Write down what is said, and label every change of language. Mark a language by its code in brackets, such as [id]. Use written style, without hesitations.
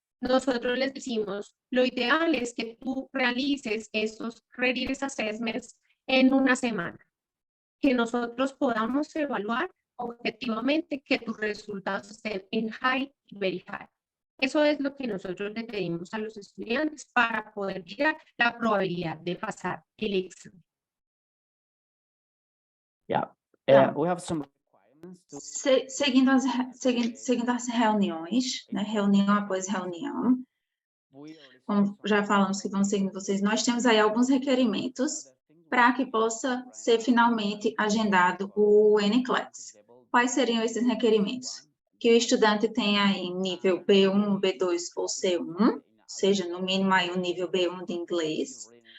[es] Nosotros les decimos, lo ideal es que tú realices estos [en] readiness assessments [es] en una semana, que nosotros podamos evaluar objetivamente que tus resultados estén en high y very high. Eso es lo que nosotros le pedimos a los estudiantes para poder llegar la probabilidad de pasar el examen. [en] Yeah, we have some requirements to... [pt] Seguindo as reuniões, né, reunião após reunião, como já falamos que vamos seguindo vocês, nós temos aí alguns requerimentos para que possa ser finalmente agendado o NCLEX. Quais seriam esses requerimentos? Que o estudante tenha aí nível B1, B2 ou C1, seja no mínimo aí um nível B1 de inglês.